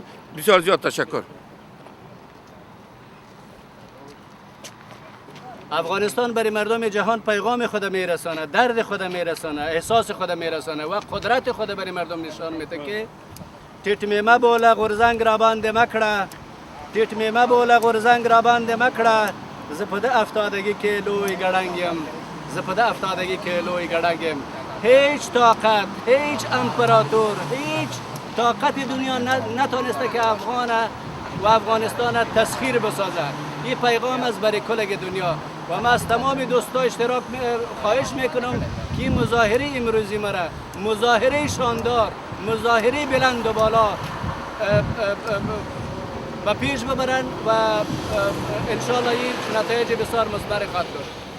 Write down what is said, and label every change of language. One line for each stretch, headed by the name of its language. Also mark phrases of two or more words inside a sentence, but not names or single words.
Persian: بسیار زیاد تشکر. افغانستان برای مردم جهان پیغام خود میرسانه، درد خود میرسانه، احساس خود میرسانه و قدرت خود برای مردم نشان میده که
Pashto: تیت میمه بوله غرزنگ را بنده مکړه، تیت میمه بوله غرزنگ را بنده مکړه، زه په ده 70 کیلوی ګړنګ یم، زه په ده 70 کیلوی ګړنګ یم.
Persian: هیچ طاقت، هیچ امپراتور، هیچ طاقت دنیا نتونسته که افغان و افغانستان تسخیر بسازه. این پیغام از برای کل دنیا و من از تمام دوستا اشتراک خواهش میکنم که مظاهره امروزی مرا مظاهره شاندار، مظاهره بلند و بالا و پیش ببرن و انشالله این نتایج بسیار مثمر خواهد داشت.